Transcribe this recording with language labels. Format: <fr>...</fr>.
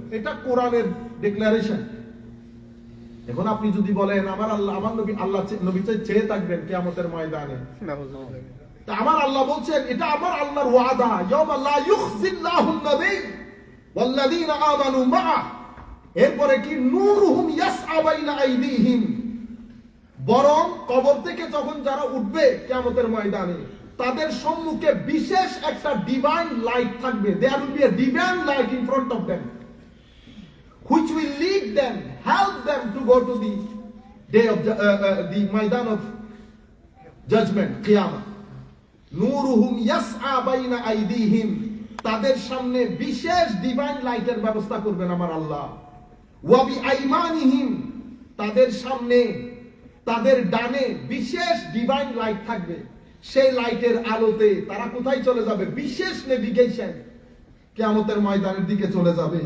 <bn>এটা কোরআনের ডিক্লারেশন। এখন আপনি যদি বলেন আমার আল্লাহ, আমার নবী, আল্লাহ নবী চেয়ে থাকবেন কিয়ামতের ময়দানে, তা আমার আল্লাহ বলছেন এটা আমার আল্লাহর ওয়াদা,</bn> <ar>ইয়াউমা লা ইউখজিল্লাহুন নবী ওয়াল্লাযীনা আমানু মাআহ।</ar> <bn>এরপরে কি</bn> <ar>নূরুহুম ইয়াসআ বাইনা আইদিহিম,</ar> <bn>বরং কবর থেকে যখন যারা উঠবে কিয়ামতের ময়দানে, তাদের সম্মুখে বিশেষ একটা ডিভাইন লাইট থাকবে।</bn> <en>There will be a divine light in front of them which will lead them, help them to go to the day of the Maidan of judgment, Qiyamah.</en> <ar>Nuruhum yas'a bayna aydihim,</ar> <bn>তাদের সামনে বিশেষ divine লাইটের ব্যবস্থা করবেন আমার আল্লাহ।</bn> <ar>ওয়া বিআইমানিহিম,</ar> <bn>তাদের সামনে, তাদের ডানে বিশেষ ডিভাইন লাইট থাকবে। সেই লাইটের আলোতে তারা কোথায় চলে যাবে? বিশেষ নেভিগেশন, কিয়ামতের ময়দানের দিকে চলে যাবে।</bn>